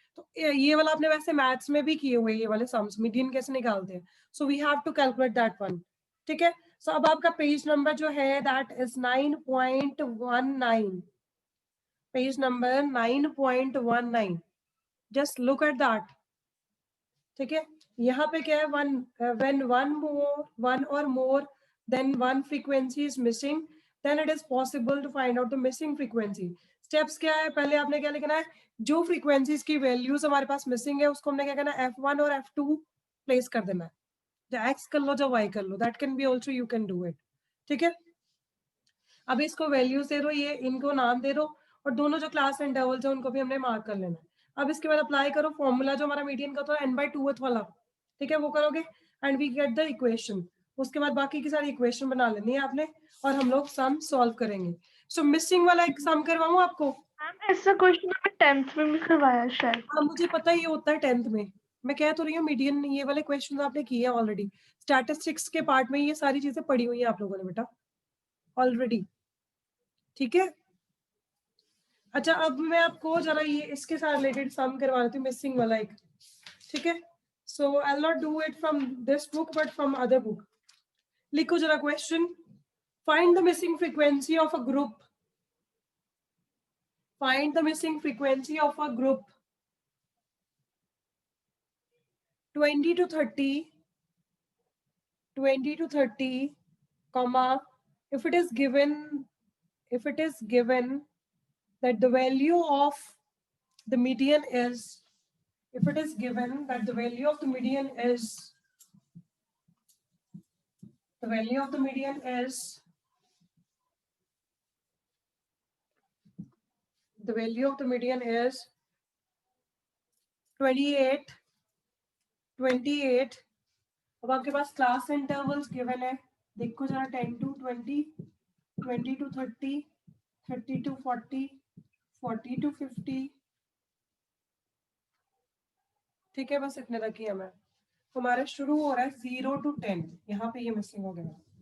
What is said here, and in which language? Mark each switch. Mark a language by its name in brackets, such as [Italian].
[Hindi] तो ये वाला आपने वैसे मैथ्स में भी किए हुए, ये वाले सम्स मीडियन कैसे निकालते हैं, [English] So we have to calculate that one. [Hindi] ठीक है, सो अब आपका पेज नंबर जो है that is 9.19, page number 9.19, [English] Just look at that. [Hindi] ठीक है, यहाँ पे क्या है, [English] when one or more than one frequency is missing, then it is possible to find out the missing frequency. [Hindi] Steps क्या है, पहले आपने क्या लिखना है, जो फ्रीक्वेंसीज की वैल्यूज हमारे पास मिसिंग है उसको हमने क्या करना है, F1 और F2 प्लेस कर देना है। एक्स कर लो, जब वाई कर लो, [English] That can be also, you can do it. [Hindi] ठीक है, अब इसको वैल्यूज दे दो, ये इनको नाम दे दो, और दोनों जो क्लास इंटरवल्स है उनको भी हमने मार्क कर लेना है। अब इसके बाद अप्लाई करो फॉर्मूला जो हमारा मीडियन का था n/2 वाला। ठीक है, वो करोगे [English] And we get the equation. [Hindi] उसके बाद बाकी की सारी इक्वेशन बना लेनी है आपने, और हम लोग सम सॉल्व करेंगे। सो मिसिंग वाला एक सम करवाऊं आपको? मैम ऐसा क्वेश्चन हमें 10th में भी करवाया शायद। हाँ मुझे पता ही होता है 10th में, मैं कह तो रही हूँ मीडियन ये वाले क्वेश्चन आपने किए हैं ऑलरेडी, स्टैटिस्टिक्स के पार्ट में ये सारी चीजें पढ़ी हुई है आप लोगों ने बेटा ऑलरेडी। ठीक है, अच्छा अब मैं आपको जरा ये इसके साथ रिलेटेड सम करवा देती हूँ, मिसिंग वाला एक। ठीक है, [English] So I will not do it from this book but from other book. [Hindi] लिखो जरा question, [English] Find the missing frequency of a group, find the missing frequency of a group 20 to 30, 20 to 30, comma, if it is given that the value of the median is, if it is given that the value of the median is, the value of the median is, the value of the median is 28, 28। [Hindi] अब आपके पास class intervals given है, देखो जरा 10 to 20, 20 to 30, 30 to 40, 40 to 50। ठीक है, बस इतने तक ही हमें, हमारा शुरू हो रहा है 0 to 10, यहाँ पे ये मिसिंग हो गया।